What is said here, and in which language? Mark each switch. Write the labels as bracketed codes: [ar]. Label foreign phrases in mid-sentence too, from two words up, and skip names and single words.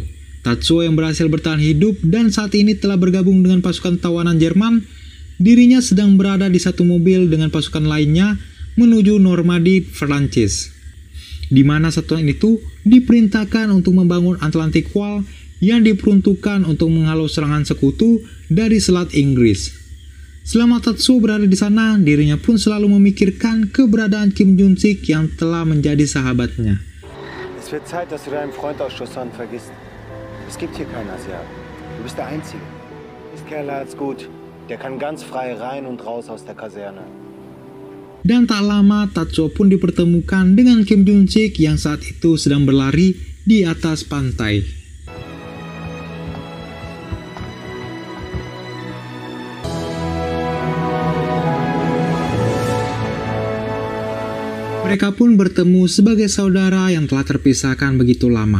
[id] Tatsuo yang berhasil bertahan hidup dan saat ini telah bergabung dengan pasukan tawanan Jerman, dirinya sedang berada di satu mobil dengan pasukan lainnya menuju Normandy, Perancis, di mana satuan itu diperintahkan untuk membangun Atlantic Wall yang diperuntukkan untuk menghalau serangan sekutu dari Selat Inggris. Selama Tatsuo berada di sana, dirinya pun selalu memikirkan keberadaan Kim Jun-sik yang telah menjadi sahabatnya. [de] Es wird Zeit, dass du deinen Freund aus Joseon vergisst. Es gibt hier keinen Asiaten. Du bist der Einzige. Ist Kerl hat's gut. Der kann ganz frei rein und raus aus der Kaserne. [id] Dan tak lama Tatsuo pun dipertemukan dengan Kim Jun-sik yang saat itu sedang berlari di atas pantai. Mereka pun bertemu sebagai saudara yang telah terpisahkan begitu lama.